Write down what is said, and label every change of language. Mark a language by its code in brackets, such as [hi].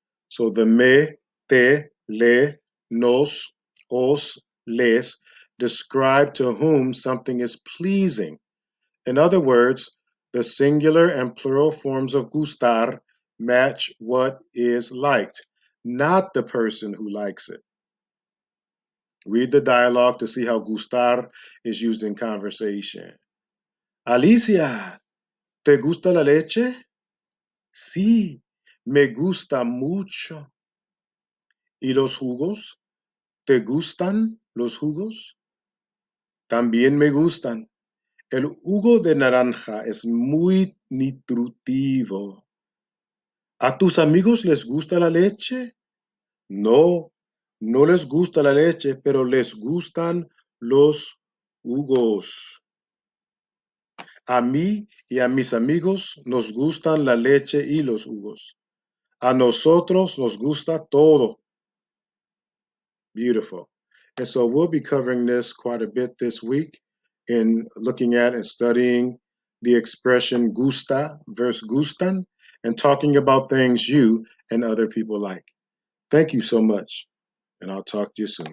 [en] So the me, te, le, nos, os, les describe to whom something is pleasing. In other words, the singular and plural forms of gustar match what is liked, not the person who likes it. Read the dialogue to see how gustar is used in conversation. [es] Alicia, ¿te gusta la leche? Sí, me gusta mucho. ¿Y los jugos? ¿Te gustan los jugos? También me gustan. El jugo de naranja es muy nutritivo. ¿A tus amigos les gusta la leche? No, no les gusta la leche, pero les gustan los jugos. A mí y a mis amigos nos gustan la leche y los jugos. A nosotros nos gusta todo. [en] Beautiful. And so we'll be covering this quite a bit this week in looking at and studying the expression gusta versus gustan and talking about things you and other people like. Thank you so much, and I'll talk to you soon.